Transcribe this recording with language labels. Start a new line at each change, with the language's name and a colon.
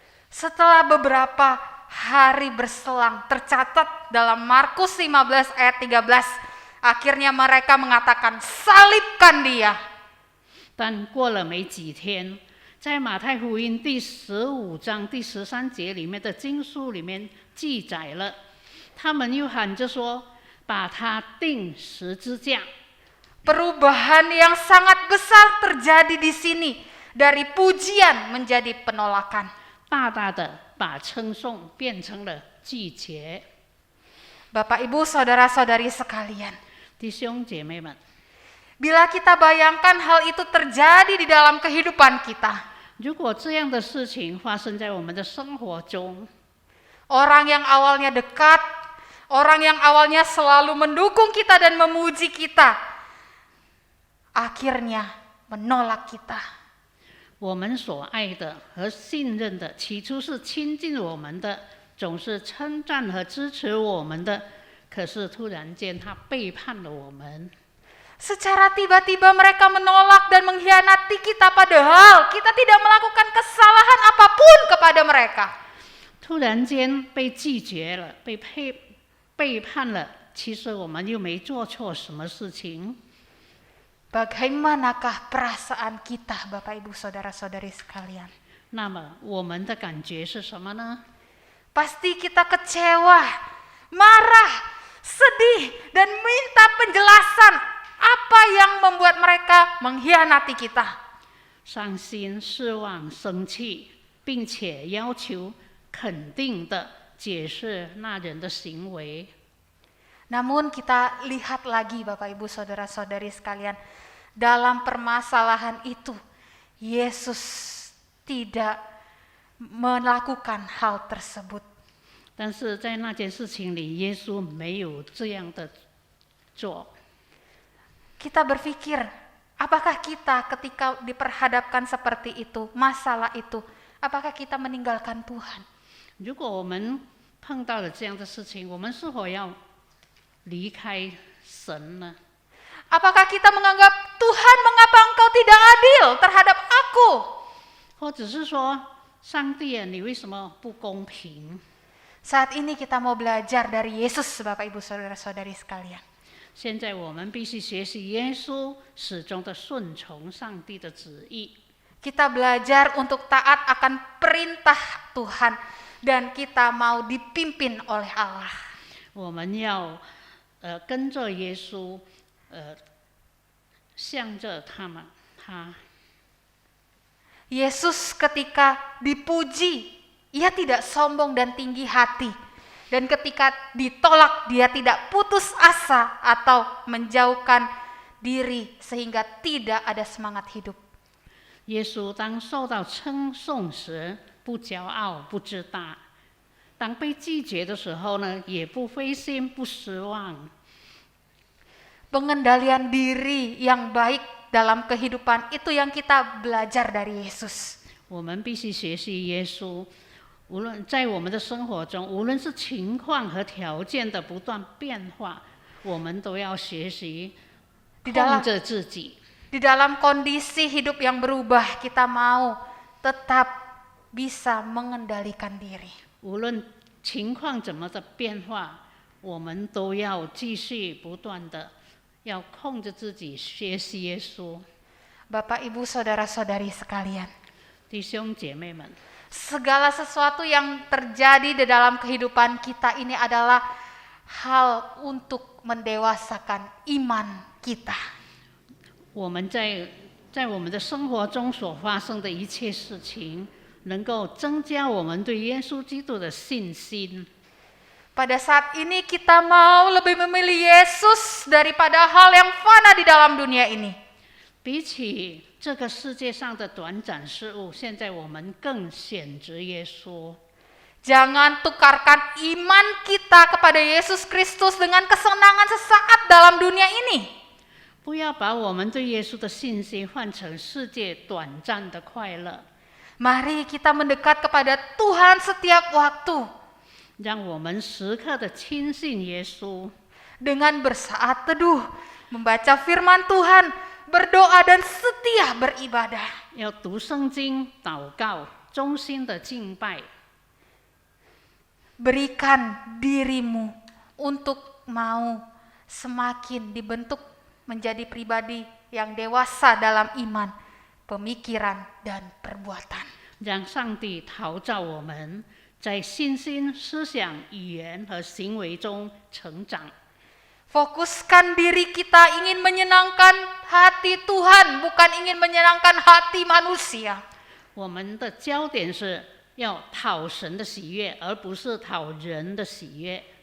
Indonesian: Setelah beberapa hari berselang tercatat dalam Markus 15 ayat 13, akhirnya mereka mengatakan salibkan dia.
Chinese: 但过了没几天，在马太福音第15章第13节里面的经书里面记载了，他们又喊着说，把他钉十字架。
Indonesian: Perubahan yang sangat besar terjadi di sini. Dari pujian menjadi penolakan.
Chinese: 大大的把称颂变成了拒绝。
Indonesian: Bapak Ibu saudara-saudari sekalian,
Chinese: 弟兄姐妹们，
Indonesian: bila kita bayangkan hal itu terjadi di dalam kehidupan kita,
Chinese: 如果这样的事情发生在我们的生活中，
Indonesian: orang yang awalnya dekat, orang yang awalnya selalu mendukung kita dan memuji kita, akhirnya menolak kita.
Chinese: 我们所爱的和信任的，起初是亲近我们的，总是称赞和支持我们的，可是突然间他背叛了我们。
Indonesian: Secara tiba-tiba mereka menolak dan mengkhianati kita, padahal kita tidak melakukan kesalahan apapun kepada mereka.
Chinese: 突然间被拒绝了，被背叛了，其实我们又没做错什么事情。
Indonesian: Bagaimanakah perasaan kita, Bapak Ibu saudara-saudari sekalian?
Chinese: 那么我们的感觉是什么呢？
Indonesian: Pasti kita kecewa, marah, sedih, dan minta penjelasan apa yang membuat mereka mengkhianati kita.
Chinese: 伤心、失望、生气，并且要求肯定的解释那人的行为。
Indonesian: Namun kita lihat lagi Bapak Ibu saudara-saudari sekalian, dalam permasalahan itu Yesus tidak melakukan hal tersebut.
Chinese: 但是在那件事情里，耶稣没有这样的做。
Indonesian: Kita berpikir, apakah kita ketika diperhadapkan seperti itu, masalah itu, apakah kita meninggalkan Tuhan?
Chinese: 如果我们碰到了这样的事情，我们是否要离开神呢？
Indonesian: Apakah kita menganggap Tuhan, mengapa engkau tidak adil terhadap aku?
Chinese: 或者是说，上帝啊，你为什么不公平？
Indonesian: Saat ini kita mau belajar dari Yesus, Bapak Ibu saudara-saudari sekalian.
Chinese: 现在我们必须学习耶稣始终的顺从上帝的旨意。
Indonesian: Kita belajar untuk taat akan perintah Tuhan dan kita mau dipimpin oleh Allah.
Chinese: 我们要跟着耶稣，向着他。
Indonesian: Yesus ketika dipuji, ia tidak sombong dan tinggi hati. Dan ketika ditolak, dia tidak putus asa atau menjauhkan diri sehingga tidak ada semangat hidup.
Chinese: 耶稣当受到称颂时，不骄傲，不自大；当被拒绝的时候呢，也不灰心，不失望。
Indonesian: Pengendalian diri yang baik dalam kehidupan itu yang kita belajar dari Yesus.
Chinese: 我们必须学习耶稣，无论在我们的生活中，无论是情况和条件的不断变化，我们都要学习控制自己。
Indonesian: Di dalam kondisi hidup yang berubah, kita mau tetap bisa mengendalikan diri.
Chinese: 无论情况怎么的变化，我们都要继续不断的要控制自己学习耶稣。
Indonesian: Bapak, Ibu, Saudara-saudari sekalian,
Chinese: 弟兄姐妹们，
Indonesian: segala sesuatu yang terjadi di dalam kehidupan kita ini adalah hal untuk mendewasakan iman kita.
Chinese: 我们在我们的生活中所发生的一切事情，能够增加我们对耶稣基督的信心。
Indonesian: Pada saat ini kita mau lebih memilih Yesus daripada hal yang fana di dalam dunia ini.
Chinese: 比起这个世界上的短暂事物，现在我们更选择耶稣。
Indonesian: Jangan tukarkan iman kita kepada Yesus Kristus dengan kesenangan sesaat dalam dunia ini.
Chinese: 不要把我们对耶稣的信心换成世界短暂的快乐。
Indonesian: Mari kita mendekat kepada Tuhan setiap waktu
Chinese: 让我们时刻的亲近耶稣，
Indonesian: dengan bersaat teduh, membaca firman Tuhan, berdoa dan setia beribadah.
Chinese: 要读圣经、祷告，衷心的敬拜。
Indonesian: Berikan dirimu untuk mau semakin dibentuk menjadi pribadi yang dewasa dalam iman, pemikiran, dan perbuatan.
Chinese: 让上帝陶造我们，在信心、思想、语言和行为中成长。
Indonesian: Fokuskan diri kita ingin menyenangkan hati Tuhan, bukan ingin menyenangkan hati manusia.
Chinese: 我们的焦点是要讨神的喜悦，而不是讨人的喜悦。